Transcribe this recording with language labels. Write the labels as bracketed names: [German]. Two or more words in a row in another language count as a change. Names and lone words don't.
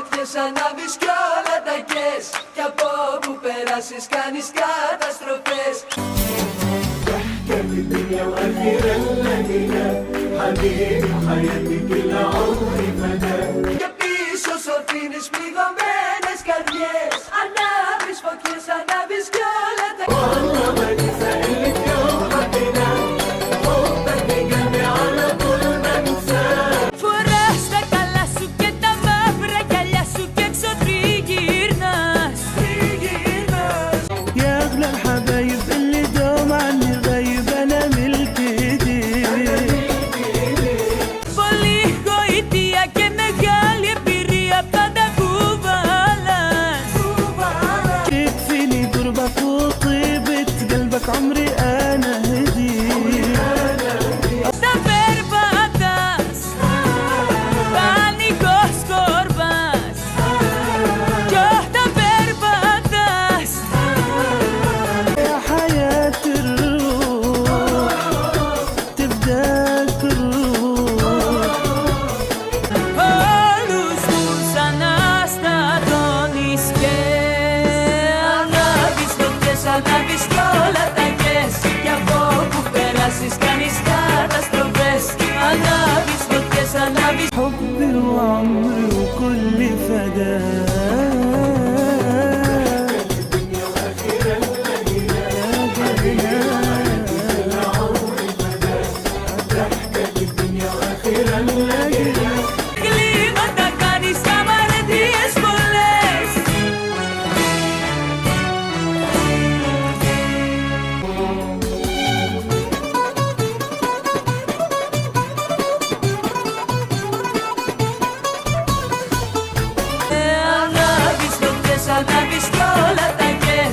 [Greek] φωτιές ανάβεις κι όλα τα κες. Κι από όπου περάσεις κάνεις καταστροφές. [Arabic] ضحكة في الدنيا وأخيرا لقينا حبيبي وحياتي كل عمري فداك. [Greek] Και πίσω σου αφήνεις πληγωμένες καρδιές. Ανάβεις φωτιές, ανάβεις κι όλα τα κες. [Arabic] والله ما ننسى اللي في يوم حبينا حبك بقلبي على طول ما انساه. [Greek] Φοράς τα καλά σου και τα μαύρα γυαλιά σου και έξω τριγυρνάς. [Arabic] يا أغلى الحبايب اللي دوم عني غايب أنا ملك إيديك. [Greek] Πολύ γοητεία και μεγάλη εμπειρία πάντα κουβαλάς. [Arabic] يكفيني قربك وطيبة قلبك عمري أنا هديك. [Greek] Τα περπατάς, πανικός κορβάς. Κι όταν περπατάς, [Arabic] يا حياة الروح تبدأ تروح. [Greek] όλους τους αναστατώνεις και ανάβεις φωτιές, ανάβεις κι όλα τα κες. Κι από όπου περάσεις κάνεις καταστροφές. Ανάβεις φωτιές, ανάβεις. [Arabic] حبي وعمري وكل فداك. [Greek] Κλίματα κάνεις αμαρτίες πολλές. Ανάβεις φωτιές, ανάβεις κι όλα τα κες.